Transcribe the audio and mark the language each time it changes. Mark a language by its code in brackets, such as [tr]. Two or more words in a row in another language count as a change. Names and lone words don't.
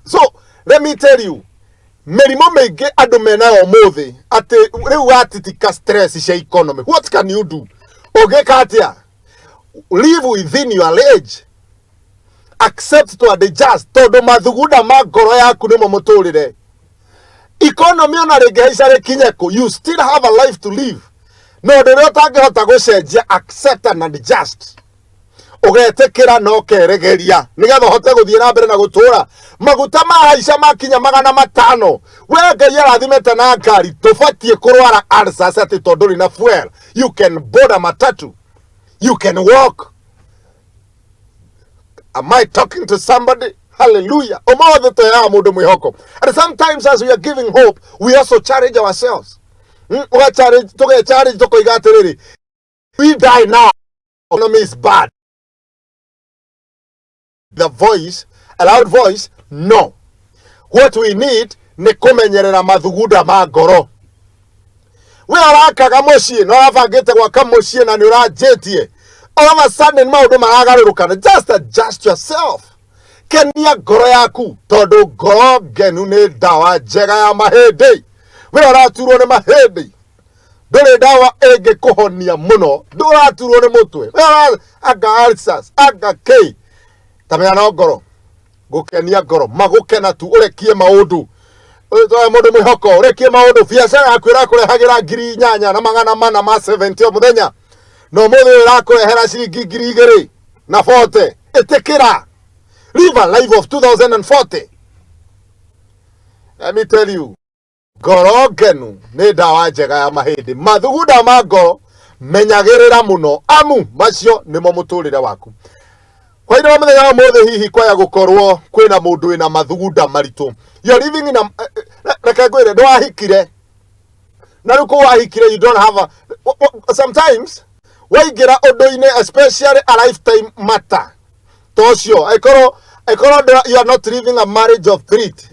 [en] So let me tell you, [ki] mĩrimũ mĩingĩ andũ menayo ũmũthĩ, atĩ rĩu watitika stress cia economy, [en] what can you do? [ki] Ũngĩka atĩa? [en] Live within your age, accept to adjust, [ki] tondũ mathugunda ma ngoro yaku nĩmo mũtũrĩre. Economy ona rĩngĩhaica rĩkinyeko, [en] you still have a life to live. [ki] No rĩrĩa ũtangĩhota gũcenjia, [en] accept and adjust. [ki] Ũgetĩkĩra na ũkeregeria nĩgetha ũhote gũthiĩ na mbere na gũtũra. Maguta mahaica makinya 500, we Ngai arathimĩte na ngari, tũbatiĩ kũrwara ulcers atĩ tondũ ndũrĩ na fuel. [en] You can board a matatu, you can walk. Am I talking to somebody? Hallelujah. [ki] Ũmũthĩ tũheaga mũndũ mwĩhoko. [en] And sometimes as we are giving hope, we also challenge ourselves. [ki] Tũgechallenge tũkoiga atĩrĩrĩ, [en] we die now, economy is bad. The voice, a loud voice, no. What we need [ki] nĩ kũmenyerera mathugunda ma ngoro. We arakaga mũciĩ, no arabangĩte gwaka mũciĩ na nĩ ũranjĩtie. [en] All of a sudden [ki] maũndũ maragarũrũkana. [en] Just adjust yourself. [ki] Kenia ngoro yaku, tondũ ngoro ngenu nĩ ndawa njega ya mahĩndĩ. We ũraturwo nĩ mahĩndĩ, ndũrĩ ndawa ĩngĩkũhonia mũno. Ndũraturwo nĩ mũtwe, we anga ulcers, anga kĩ. Tamenya no ngoro, gũkenia ngoro, magũkena tu, ũrekie maũndũ. Mũndũ mwĩhoko, ũrekie maũndũ. Biacara yaku ĩrakũrehagĩra 8,470 o mũthenya, no mũthĩ ĩrakũrehera ciringi 2,040. Ĩtĩkĩra. [en] Live a life of 2040. let me tell you, [ki] ngoro ngenu nĩ ndawa njega ya mahĩndĩ. Mathugunda ma ngoro menyagĩrĩra mũno, amu macio nĩmo mũtũrĩre waku. Kwa ino mũthenya wa mũthĩ hihi kwaya gũkorwo kwĩna mũndũ wĩna mathugunda maritũ. [en] You're living in a [ki] reke ngwĩre ndwahikire. Na rĩu kũwahikire, [en] you don't have a sometimes [ki] waingĩra ũndũ-inĩ, [en] especially a lifetime matter. [ki] Tocio aikorwo [en] you are not living a marriage of threat.